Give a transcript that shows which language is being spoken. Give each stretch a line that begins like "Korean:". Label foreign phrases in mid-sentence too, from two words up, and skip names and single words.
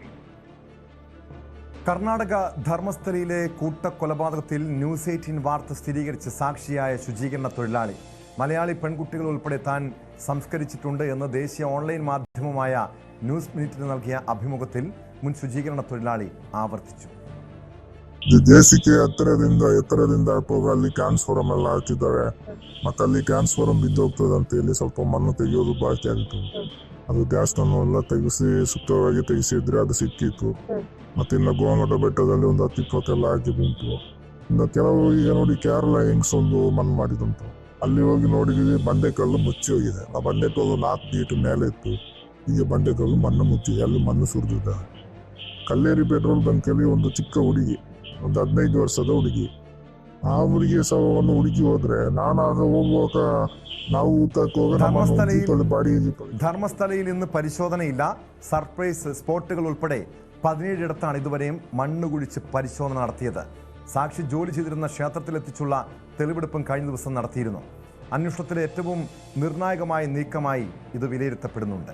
Malayalam: കർണാടക ധർമ്മസ്ഥലയിലെ കൂട്ടക്കൊലപാതകത്തിൽ ന്യൂസ് 18 വാർത്ത സ്ഥിരീകരിച്ച് സാക്ഷിയായ ശുചീകരണ തൊഴിലാളി മലയാളി പെൺകുട്ടികൾ ഉൾപ്പെടെ താൻ സംസ്കരിച്ചിട്ടുണ്ട് എന്ന് ദേശീയ ഓൺലൈൻ മാധ്യമമായ ന്യൂസ് മിനിറ്റിന് നൽകിയ അഭിമുഖത്തിൽ മുൻ ശുചീകരണ തൊഴിലാളി ആവർത്തിച്ചു.
Kannada: ದೇಶಕ್ಕೆ ಎತ್ತರದಿಂದ ಹೋಗಿ ಅಲ್ಲಿ ಕ್ಯಾನ್ಸ್ಫಾರಂ ಎಲ್ಲ ಹಾಕಿದ್ದಾರೆ. ಮತ್ತೆ ಅಲ್ಲಿ ಕ್ಯಾನ್ಸ್ಫಾರಂ ಬಿದ್ದೋಗ್ತದೆ ಅಂತ ಹೇಳಿ ಸ್ವಲ್ಪ ಮಣ್ಣು ತೆಗೆಯೋದು ಬಾಕಿ ಆಗಿತ್ತು. ಅದು ಗ್ಯಾಸ್ನನ್ನು ಎಲ್ಲ ತೆಗೆಸಿ ಸುತ್ತವಾಗಿ ತೆಗೆಸಿದ್ರೆ ಅದು ಸಿಕ್ಕಿತ್ತು. ಮತ್ತೆ ಇನ್ನು ಗೋಮಟ ಬೆಟ್ಟದಲ್ಲಿ ಒಂದು 10-20 ಹಾಕಿದುಂಟು. ಇನ್ನು ಕೆಲವು ಈಗ ನೋಡಿ ಕೇರಳ ಹೆಂಗ್ಸ್ ಒಂದು ಮಣ್ಣು ಮಾಡಿದುಂಟು. ಅಲ್ಲಿ ಹೋಗಿ ನೋಡಿದ್ವಿ, ಬಂಡೆಕಲ್ಲು ಮುಚ್ಚಿ ಹೋಗಿದೆ. ಆ ಬಂಡೆಕಲ್ಲು 4 ಫೀಟ್ ಮೇಲೆ ಇತ್ತು. ಈಗ ಬಂಡೆಕಲ್ಲು ಮಣ್ಣು ಮುಚ್ಚಿದೆ, ಅಲ್ಲಿ ಮಣ್ಣು ಸುರಿದಿದೆ. ಕಲ್ಲೇರಿ ಪೆಟ್ರೋಲ್ ಬಂಕಲ್ಲಿ ಒಂದು ಚಿಕ್ಕ ಹುಡುಗಿ, ಒಂದು 15 ವರ್ಷದ ಹುಡುಗಿ, ಆ ಹುಡುಗಿ ಶವವನ್ನು ಹುಡುಕಿ ಹೋದ್ರೆ ನಾನಾಗ ಹೋಗುವಾಗ ನಾವು ಊಟಕ್ಕೆ ಹೋಗಿ
Malayalam: ധർമ്മസ്ഥലയിൽ ഇന്ന് പരിശോധനയില്ല. സർപ്രൈസ് സ്പോട്ടുകൾ ഉൾപ്പെടെ 17 ഇടത്താണ് ഇതുവരെയും മണ്ണ് കുഴിച്ച് പരിശോധന നടത്തിയത്. സാക്ഷി ജോലി ചെയ്തിരുന്ന ക്ഷേത്രത്തിലെത്തിച്ചുള്ള തെളിവെടുപ്പും കഴിഞ്ഞ ദിവസം നടത്തിയിരുന്നു. അന്വേഷണത്തിലെ ഏറ്റവും നിർണായകമായ നീക്കമായി ഇത് വിലയിരുത്തപ്പെടുന്നുണ്ട്.